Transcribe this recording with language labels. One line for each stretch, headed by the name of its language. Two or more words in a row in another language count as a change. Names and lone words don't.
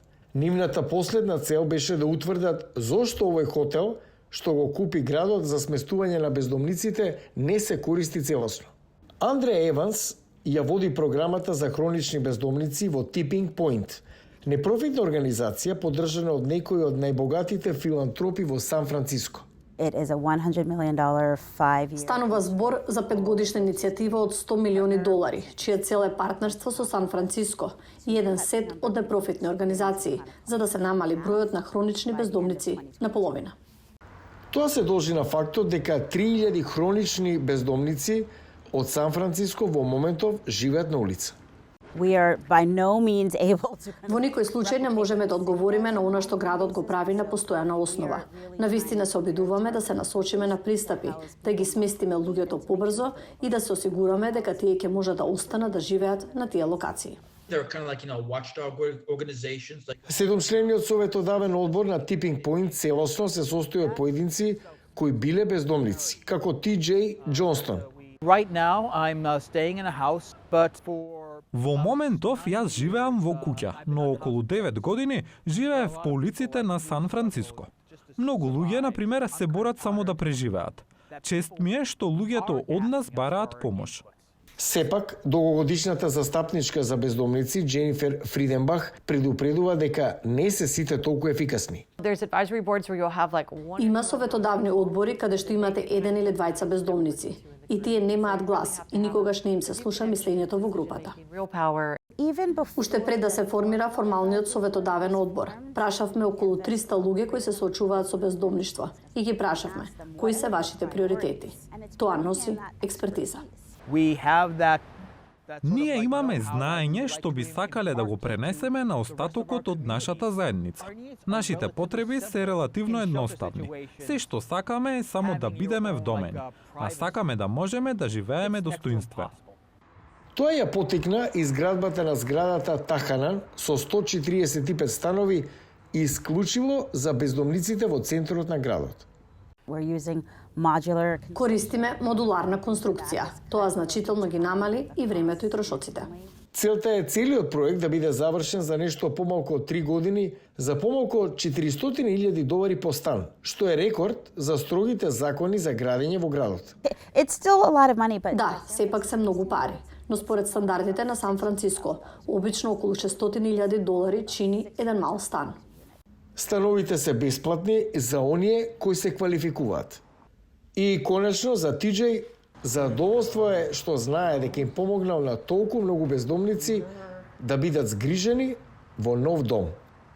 Macedonian: Нивната последна цел беше да утврдат зошто овој хотел, што го купи градот за сместување на бездомниците, не се користи целосно. Андре Еванс ја води програмата за хронични бездомници во Tipping Point, непрофитна организација поддржана од некои од најбогатите филантропи во Сан Франциско.
English: it is a $100 million 5-year
Macedonian: Станува збор за 5-годишна иницијатива од $100 милиони, чија цел е партнерство со Сан Франциско и еден сет од непрофитни организации, за да се намали бројот на хронични бездомници на половина. Тоа се должи на фактот дека 3000 хронични бездомници од Сан Франциско во моментов живеат на улица.
English: We are by no means able to
Macedonian: Во никој случај не можеме да одговориме на она што градот го прави на постојана основа. Навистина се обидуваме да се насочиме на пристапи, да ги сместиме луѓето побрзо и да се осигураме дека тие ќе можат да останат да живеат на тие локации.
English: They're kind of like, watchdog organizations. Like
Macedonian: Седумчлениот советодавен одбор на Tipping Point целосно се состои од поединци кои биле бездомници, како Ти.Џеј Џонстон.
English: Right now, I'm staying in a house, but for
Macedonian: Во моментов јас живеам во куќа, но околу 9 години живеев по улиците на Сан Франциско. Многу луѓе, например, се борат само да преживеат. Чест ми е што луѓето од нас бараат помош. Сепак, долгогодишната застапничка за бездомници Дженифер Фриденбах предупредува дека не се сите толку ефикасни.
English: There's advisory boards where you'll have like one
Macedonian: Има советодавни одбори каде што имате еден или двајца бездомници. И тие немаат глас и никогаш не им се слуша мислењето во групата.
English: real power. even before
Macedonian: Уште пред да се формира формалниот советодавен одбор, прашавме околу 300 луѓе кои се соочуваат со бездомништво и ги прашавме кои се вашите приоритети. Тоа носи експертиза.
English: we have that
Macedonian: Ние имаме знаење што би сакале да го пренесеме на остатокот од нашата заедница. Нашите потреби се релативно едноставни. Се што сакаме е само да бидеме вдомени, а сакаме да можеме да живееме достоинствено. Тоа ја потикна изградбата на зградата Таханан со 145 станови исклучиво за бездомниците во центарот на градот.
English: we're using modular.
Macedonian: Користиме модуларна конструкција. Тоа значително ги намали и времето и трошоците. Целта е целиот проект да биде завршен за нешто помалку од 3 години за помалку од $400,000 по стан, што е рекорд за строгите закони за градење во градот.
English: It's still a lot of money, but
Macedonian: Да, сепак се многу пари, но според стандардите на Сан Франциско, обично околу $600,000 чини еден мал стан. Становите се бесплатни за оние кои се квалификуваат. И конечно за TJ задоволство е што знае дека им помогнал на толку многу бездомници да бидат згрижени во нов дом.